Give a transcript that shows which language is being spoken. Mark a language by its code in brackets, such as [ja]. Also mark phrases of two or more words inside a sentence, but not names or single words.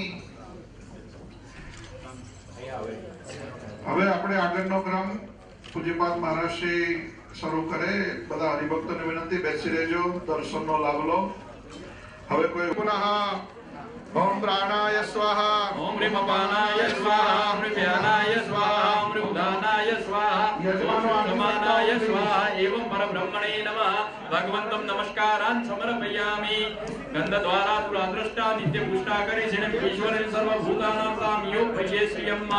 [gu] હવે આપણે આગળનો ક્રમ પૂજ્યપાદ મહારાજશ્રી શરૂ કરે। બધા હરિભક્તોને વિનંતી બેસી રહેજો, દર્શનનો લાભ લો। હવે કોઈ પુનઃ [sa] ओम प्राणाय स्वाहा, ओम ह्रीं अपानाय स्वाहा, ओम ह्रीं व्यानाय स्वाहा, ओम ह्रीं उदानाय स्वाहा, ओम समानाय स्वाहा। एवं परब्रह्मणे नमः। भगवन्तं नमस्कारान् समर्पयामि। गन्धद्वारा तुलादृष्टा नित्यपुष्टा करेण ईश्वरेण सर्वभूतानां साम्यो भजे श्रियम्मा।